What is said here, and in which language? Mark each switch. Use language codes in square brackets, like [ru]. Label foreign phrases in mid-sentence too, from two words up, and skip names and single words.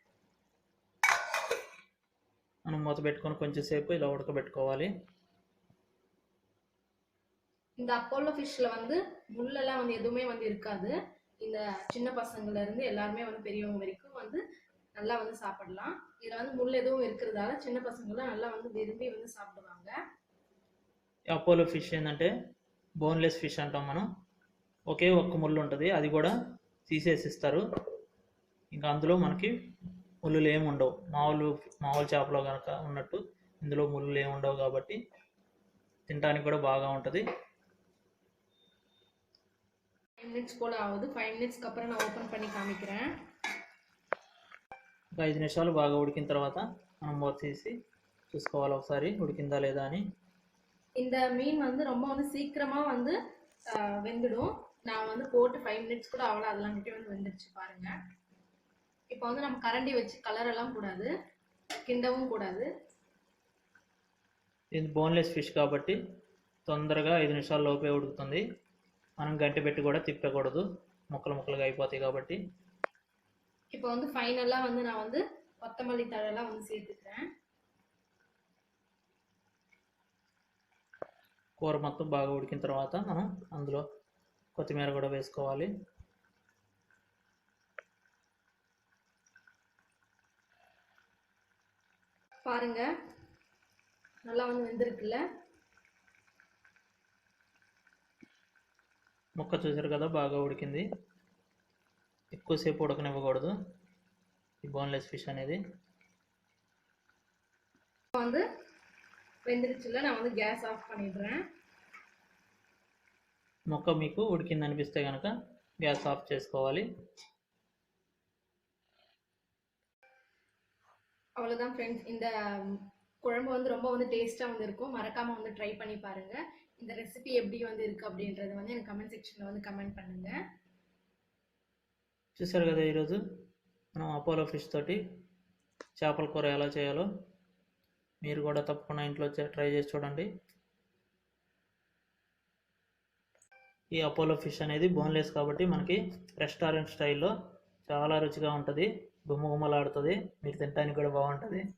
[te] మనం మూత పెట్టుకొని కొంచెం సేపు ఇలా ఉడకబెట్టుకోవాలి. [ta] இந்த அப்போலோ ஃபிஷ்ஷில் வந்து முள்ளெல்லாம் வந்து எதுவுமே வந்து இருக்காது. இந்த சின்ன பசங்கள்லேருந்து எல்லாருமே வந்து பெரியவங்க வரைக்கும் வந்து நல்லா வந்து சாப்பிடலாம். இதில் வந்து முள் எதுவும் இருக்கிறதால சின்ன பசங்களாம் நல்லா வந்து விரும்பி வந்து சாப்பிடுவாங்க. [te] అపోలో ఫిష్ ఏంటంటే [en] boneless fish [te] అంటాం మనం. ఒకే ఒక్క ముళ్ళు ఉంటుంది, అది కూడా తీసేసి ఇస్తారు. ఇంకా అందులో మనకి ముళ్ళులు ఏమి ఉండవు. మామూలు చేపలో కనుక ఉన్నట్టు ఇందులో ముళ్ళులు ఏమి ఉండవు కాబట్టి తినడానికి కూడా బాగా ఉంటుంది. [ta] 5 மினிட்ஸ் போல் ஆகுது. 5 மினிட்ஸ்க்கு அப்புறம் நான் ஓப்பன் பண்ணி காமிக்கிறேன். [te] ఒక 5 నిమిషాలు బాగా ఉడికిన తర్వాత మనం మూత తీసి చూసుకోవాలి ఒకసారి ఉడికిందా లేదా అని. [ta] இந்த மீன் வந்து ரொம்ப வந்து சீக்கிரமாக வந்து வெந்துடும். நான் வந்து போட்டு 5 மினிட்ஸ் கூட அவ்வளோ அதெல்லாம் கிட்டே வந்து வெந்துடுச்சு பாருங்க. இப்போ வந்து நம்ம கரண்டி வச்சு கலரெல்லாம் கூடாது, கிண்டவும் கூடாது. [te] ఇది [en] boneless fish [te] కాబట్టి తొందరగా 5 నిమిషాల లోపే ఉడుకుతుంది. మనం గంటె పెట్టి కూడా తిప్పకూడదు, ముక్కలు ముక్కలుగా అయిపోతాయి కాబట్టి. [ta] இப்போ வந்து ஃபைனலாக வந்து நான் வந்து கொத்தமல்லி தழைலாம் வந்து சேர்த்துக்கிறேன். [te] కూర మొత్తం బాగా ఉడికిన తర్వాత మనం అందులో కొత్తిమీర కూడా వేసుకోవాలి. [ta] பாருங்க நல்லா வந்து வெந்திருக்குல்ல. [te] ముక్క చూసారు కదా బాగా ఉడికింది. ఎక్కువసేపు ఉడకనివ్వకూడదు ఈ [en] boneless fish [te] అనేది. [ta] வந்து வெந்துருச்சுல, நான் வந்து [en] gas off [ta] பண்ணிடுறேன். [te] ముక్క మీకు ఉడికింది అనిపిస్తే కనుక [en] gas off [te] చేసుకోవాలి. [ta] அவ்வளோதான் ஃப்ரெண்ட்ஸ். இந்த குழம்பு வந்து ரொம்ப வந்து டேஸ்ட்டாக வந்து இருக்கும். மறக்காமல் வந்து ட்ரை பண்ணி பாருங்கள். இந்த ரெசிபி எப்படி வந்து இருக்குது அப்படின்றது வந்து எனக்கு [en] comment sectionil [ta] வந்து கமெண்ட் பண்ணுங்கள். [te] చూసారు కదా ఈరోజు మనం అపోలో ఫిష్ తోటి చేపల కూర ఎలా చేయాలో మీరు కూడా తప్పకుండా ఇంట్లో ట్రై చేసి చూడండి. ఈ అపోలో ఫిష్ అనేది బోన్లెస్ కాబట్టి మనకి [en] restaurant stylelo [te] చాలా రుచిగా ఉంటుంది, గుమ్మగుమ్మలాడుతుంది, మీరు తినడానికి కూడా బాగుంటుంది.